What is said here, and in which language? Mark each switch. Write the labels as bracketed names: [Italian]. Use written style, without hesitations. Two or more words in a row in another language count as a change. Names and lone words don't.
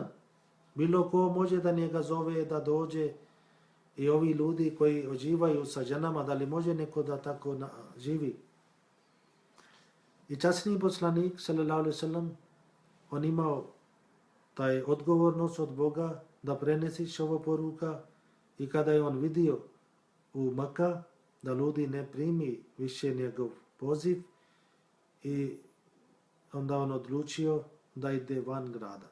[Bosnian] Bilo ko može da njega zove da dođe i ovi ljudi koji uživaju sa ženama, da li može neko da tako živi. I časni poslanik [Arabic] صلى الله عليه وسلم [Bosnian] on imao taj odgovornost od Boga da prenesiš ovo poruka i kada je on vidio u Maka da ljudi ne primi više njegov poziv i onda on odlučio da ide van grada.